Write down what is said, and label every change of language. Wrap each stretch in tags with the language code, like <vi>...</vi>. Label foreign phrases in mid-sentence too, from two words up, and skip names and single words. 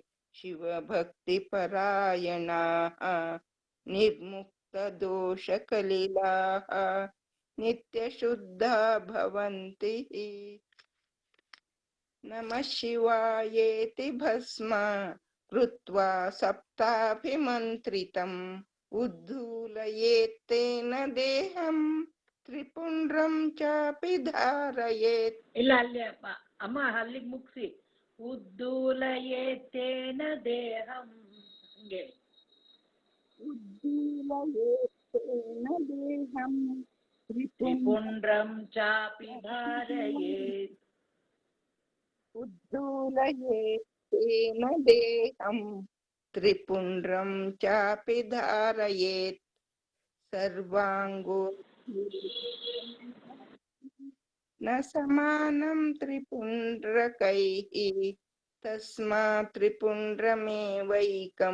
<sa>शिवभक्तिपरायणाः निर्मुक्तदोषकलिलाः नित्यशुद्धा भवन्ति नमः शिवायेति भस्म कृत्वा सप्ताभिमन्त्रितम् उद्धूलयेत्तेन देहं त्रिपुण्ड्रं चापि धारयेत्</sa> <kn>ಇಲ್ಲ ಅಲ್ಲಿ ಅಮ್ಮ ಅಲ್ಲಿಗೆ ಮುಗಿಸಿ</kn> <sa>ಉದ್ದೂಲಯೇತೇನ ದೇಹಂ</sa> <kn>ಹಂಗೆ</kn> <sa>उद्धूलयेत्तेन देहं ತ್ರಿಪುಂಡ್ರಂ ಚಾಪಿ ಧಾರಯೇತ್ उद्धूलयेत्तेन देहं त्रिपुण्ड्रं चापि धारयेत् सर्वाङ्गो न समानं त्रिपुण्ड्रकैः तस्मात् त्रिपुण्ड्रमेवैकं</sa>